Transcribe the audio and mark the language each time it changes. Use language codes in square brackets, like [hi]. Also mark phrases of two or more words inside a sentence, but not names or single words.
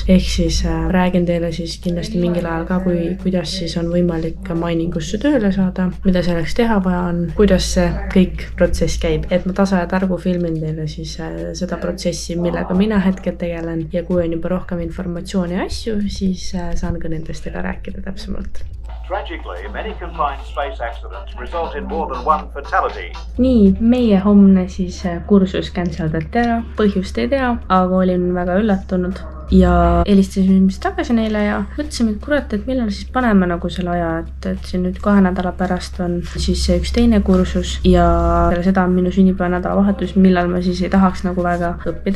[et] Ehk siis räägin teile siis kindlasti mingil ajal ka, kuidas siis on võimalik miningusse tööle saada, mida selleks teha vaja on, kuidas see kõik protsess käib, et ma tasa ja targu filmin teile siis seda protsessi, millega mina hetkel tegelen ja kui on juba rohkem informatsiooni ja asju, siis saan ka nendest teile rääkida täpsemalt. [en] Tragically, many confined space accidents result in more than one fatality. [et] Nii, meie homne siis kursus canceldati ära, põhjust ei tea, aga olin väga üllatunud ja helistasime ilmselt tagasi neile ja mõtlesime, et kurat, et millal siis paneme nagu selle aja, et siin nüüd 2 nädala pärast on siis üks teine kursus ja peale seda on minu sünnipäeva nädalavahetus, millal ma siis ei tahaks nagu väga õppida.